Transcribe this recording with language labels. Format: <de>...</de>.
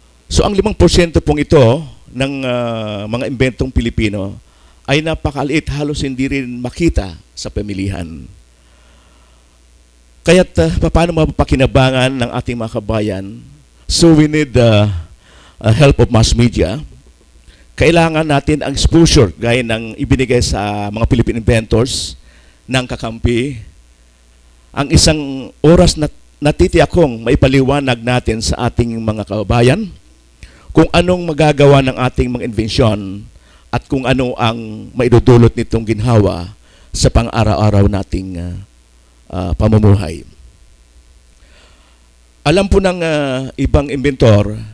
<tl>So ang 5% pong ito ng mga inventong Pilipino ay napakaliit, halos hindi rin makita sa pamilihan. Kaya't paano mapapakinabangan ng ating mga kabayan?</tl> <en>So we need the help of mass media.</en> <tl>Kailangan natin ang exposure gaya ng ibinigay sa mga Philippine inventors ng Kakampi. Ang isang oras na natitiyakong maipaliwanag natin sa ating mga kabayan kung anong magagawa ng ating mga invensyon at kung ano ang maidudulot nitong ginhawa sa pang-araw-araw nating pamumuhay. Alam po ng ibang inventor</tl>